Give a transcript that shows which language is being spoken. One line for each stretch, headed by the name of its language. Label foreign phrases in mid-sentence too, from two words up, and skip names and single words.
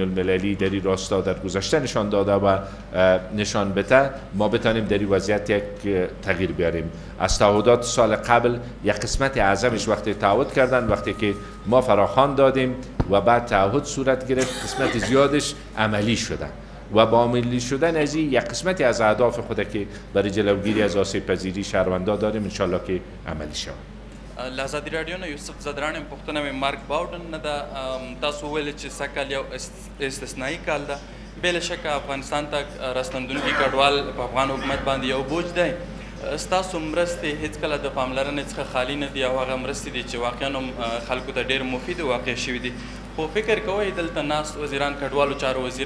Persian: المللی در این راستا در گذشته نشان داده و نشان بده ما بتانیم در این وضعیت یک تغییر بیاریم از تعهدات سال قبل یک قسمت اعظمش وقتی تعهد کردن وقتی که ما فراخوان دادیم و بعد تعهد صورت گرفت قسمت زیادش عملی شده و با عملی شدن از این یک قسمتی از اهداف خود که برای جلوگیری از آسیب پذیری شهروندا داریم انشالله که عملی شود.
Pashto: له ازادي راډیو نه یوسف زدران پوښتنه مې مارک باوډن نه ده تاسو وویل چې سږ یو استثنایي کال ده بې شکه افغانستان ته راستندونکي کډوال په افغان حکومت باندې یو بوج دی ستاسو مرستې هېڅکله د پاملرنې څخه خالي نه دي او هغه مرستې دي چې واقعا هم خلکو ته ډېر مفید واقع شوي دي خو فکر کوئ دلته ناست وزیران کډوالو چارو وزیر